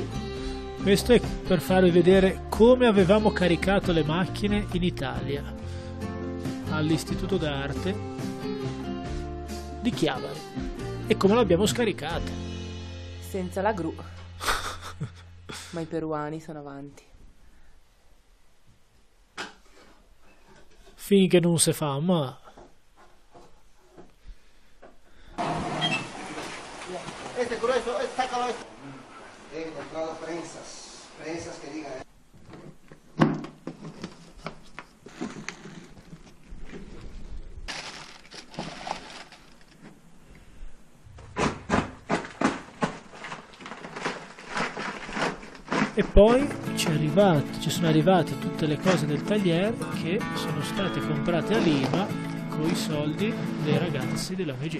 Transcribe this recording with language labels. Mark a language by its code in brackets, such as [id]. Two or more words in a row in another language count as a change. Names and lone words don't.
[it] Questo è per farvi vedere come avevamo caricato le macchine in Italia all'Istituto d'Arte di Chiavari e come le abbiamo scaricate. Senza la gru. Ma i peruani sono avanti. Finché non si fa, ma... [es] Este grueso, sácalo. He comprado prensas que digan. [it] E poi ci sono arrivate tutte le cose del tagliere che sono state comprate a Lima con i soldi dei ragazzi dell'ONG.